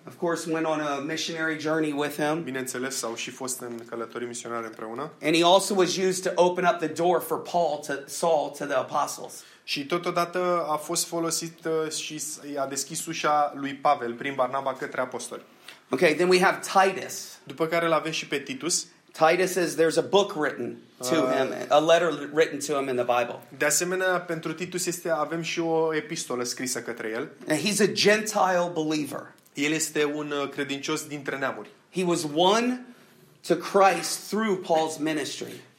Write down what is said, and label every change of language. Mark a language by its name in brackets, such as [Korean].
[English] Of course, went on a missionary journey with him. [Romanian] Bineînțeles, au și fost în călătorii misionare împreună. [English] And he also was used to open up the door for Saul to the apostles. [Romanian] Și totodată a fost folosit și i-a deschis ușa lui Pavel prin Barnaba către apostoli. [English] Okay, then we have Titus. [Romanian] După care l-avem și pe Titus. [English] Titus says there's a book written to him, a letter written to him in the Bible. [Romanian] De asemenea, pentru Titus este avem și o epistolă scrisă către el. [English] And he's a Gentile believer. [Romanian] El este un credincios dintre neamuri. [English] He was won to Christ through Paul's ministry.